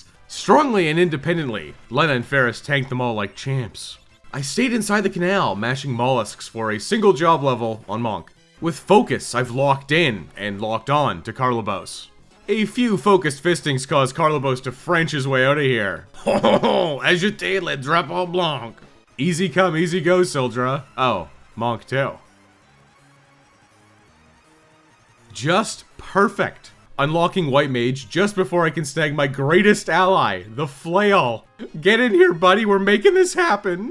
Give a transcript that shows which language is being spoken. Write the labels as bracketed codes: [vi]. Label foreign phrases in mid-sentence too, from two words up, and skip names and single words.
[en] Strongly and independently, Lena and Ferris tanked them all like champs. I stayed inside the canal, mashing mollusks for a single job level on Monk. With focus, I've locked in and locked on to Carlobos. A few focused fistings caused Carlobos to French his way out of here. [fr] Ho ho ho, agité le drapeau blanc. [en] Easy come, easy go, Sildra. Oh, Monk too. Just perfect. Unlocking White Mage just before I can snag my greatest ally, the Flail. Get in here, buddy, we're making this happen.